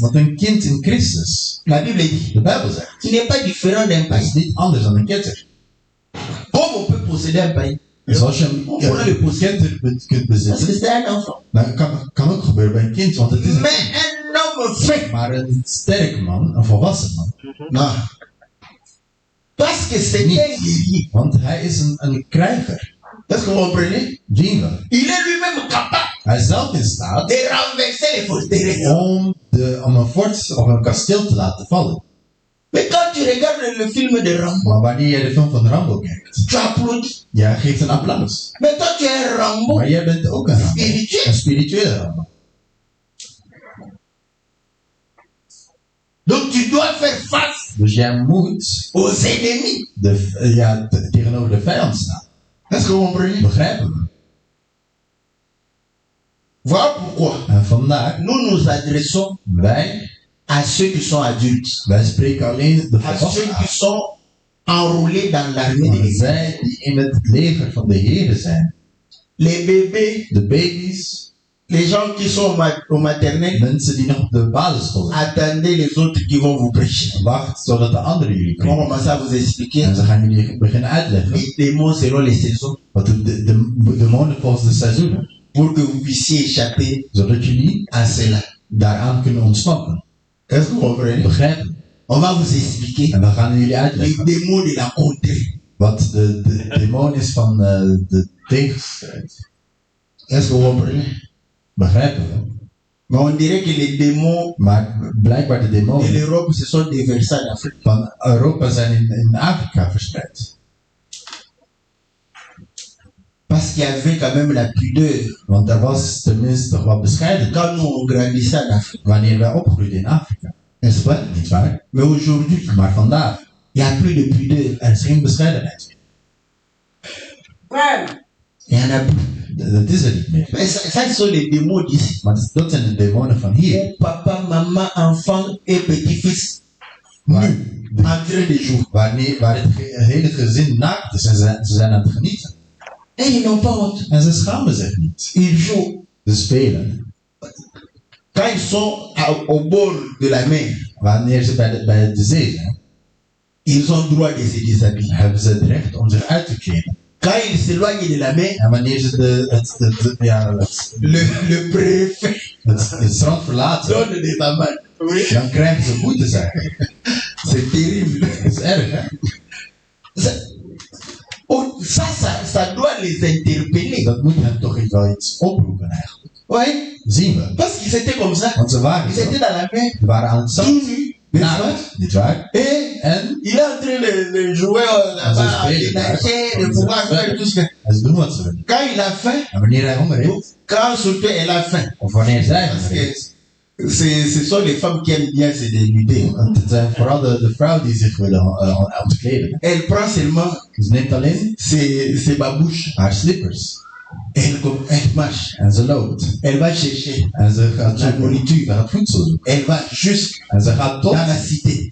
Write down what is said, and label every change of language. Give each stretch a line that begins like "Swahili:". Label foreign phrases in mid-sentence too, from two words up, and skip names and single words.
Dutch: Want een kind in Christus,
French: la Bible dit,
Dutch: de Bijbel zegt,
French: il n'est pas différent d'un
Dutch: dat is
French: païen.
Dutch: niet anders dan een ketter.
French: Comme on peut posséder un païen.
Dutch: Dus als je een ketter kunt
French: Parce que
Dutch: bezitten,
French: c'est un enfant.
Dutch: dan kan ook gebeuren bij een kind, want het is een
French: Mais un homme fait.
Dutch: maar een sterk man, een volwassen man.
French: Non. Parce que c'est un guerrier.
Dutch: Want hij is een krijger.
French: Est-ce que vous comprenez?
Dutch: Zien we.
French: Il est lui-même capable
Dutch: Hij is zelf in staat
French: de renverser les forteresses.
Dutch: om een fort of een kasteel te laten vallen.
French: Mais quand tu regardes le film de Rambo,
Dutch: Maar wanneer je de film van Rambo kijkt,
French: tu applaudis.
Dutch: jij geeft een applaus.
French: Mais toi, tu es un Rambo
Dutch: Maar jij bent ook een Rambo.
French: spirituel.
Dutch: Een spirituele Rambo.
French: Donc tu dois faire face
Dutch: Dus jij moet
French: aux ennemis.
Dutch: tegenover de vijand staan.
French: Est-ce que vous comprenez?
Dutch: Begrijpen we?
French: Voilà pourquoi
Dutch: En vandaar,
French: nous nous adressons
Dutch: wij
French: à ceux qui sont adultes,
Dutch: spreken alleen de
French: à ceux
Dutch: volwassenen
French: qui
Dutch: aan.
French: sont enrôlés dans l'armée de
Dutch: Maar
French: l'Église.
Dutch: zij die in het leger van de Heer zijn.
French: Les bébés,
Dutch: De baby's,
French: les gens qui sont au maternel,
Dutch: mensen die nog op de basisschool zijn.
French: attendez les autres qui vont vous prêcher.
Dutch: Wacht totdat de anderen jullie
French: On va
Dutch: komen.
French: commencer à vous expliquer
Dutch: En ze gaan jullie beginnen uitleggen
French: les démons selon les saisons
Dutch: wat de demonen volgens de seizoenen.
French: pour que vous puissiez échapper
Dutch: Zodat jullie
French: à cela.
Dutch: daaraan kunnen ontsnappen.
French: Est-ce que vous comprenez?
Dutch: Begrijpen?
French: On va vous expliquer
Dutch: En we gaan jullie
French: les
Dutch: uitleggen
French: démons de la contrée.
Dutch: wat de demon is van de tegenstrijd.
French: Est-ce que vous comprenez?
Dutch: Begrijpen we?
French: Mais on dirait que les démons
Dutch: Maar blijkbaar de
French: de
Dutch: demonen
French: l'Europe se sont déversés en Afrique.
Dutch: van Europa zijn in Afrika verspreid.
French: Parce qu'il y avait quand même la pudeur.
Dutch: Want er was tenminste toch wat bescheidenheid
French: Quand nous on grandissait en Afrique,
Dutch: wanneer wij opgroeiden in Afrika.
French: n'est-ce pas?
Dutch: Niet waar?
French: Mais aujourd'hui,
Dutch: Maar vandaag,
French: il n'y a plus de pudeur.
Dutch: er is geen bescheidenheid meer.
French: Il n'y en a plus.
Dutch: Dat is er niet meer.
French: Mais ça ce sont les démons d'ici.
Dutch: Maar dat zijn de demonen van hier.
French: Où papa, maman, enfant et petit-fils
Dutch: Waar,
French: en train de jouer.
Dutch: waar het hele gezin naakt is en ze zijn aan het genieten.
French: Et ils n'ont pas honte.
Dutch: En ze schamen zich niet.
French: Ils jouent.
Dutch: Ze spelen.
French: Quand ils sont au bord de la mer,
Dutch: Wanneer ze bij de zee zijn,
French: ils ont droit de se déshabiller.
Dutch: hebben ze het recht om zich uit te kleden.
French: Quand ils s'éloignent de la mer,
Dutch: En wanneer ze
French: le préfet
Dutch: het strand verlaten,
French: donne des amendes. Oui.
Dutch: dan krijgen ze boetes eigenlijk.
French: C'est terrible.
Dutch: Dat is erg, hè?
French: Ça doit les interpeller.
Dutch: Dat moet hen toch wel iets oproepen eigenlijk.
French: Oui.
Dutch: Zien we.
French: Parce qu'ils étaient comme ça.
Dutch: Want ze waren
French: Ils
Dutch: zo.
French: étaient dans la mer.
Dutch: Ze waren aan het
French: Tout
Dutch: zand.
French: nus. N'est-ce pas?
Dutch: Naakt, niet waar?
French: Et
Dutch: En
French: il est en train de jouer là-bas, de nager, de pouvoir faire tout ce que.
Dutch: en ze doen wat ze willen.
French: Quand il a faim,
Dutch: En wanneer hij honger heeft,
French: quand surtout elle a faim,
Dutch: of wanneer zij
French: parce
Dutch: honger heeft,
French: que ce sont les femmes qui aiment bien se dénuder.
Dutch: want het zijn vooral de vrouwen die zich willen ontkleden.
French: Elle prend seulement
Dutch: Ze neemt alleen
French: ses babouches,
Dutch: haar slippers
French: elle marche,
Dutch: en ze loopt.
French: elle va chercher,
Dutch: En ze gaat
French: La
Dutch: zoeken.
French: nourriture.
Dutch: Ze gaat voedsel zoeken.
French: elle va jusqu'à
Dutch: En ze gaat
French: dans la cité.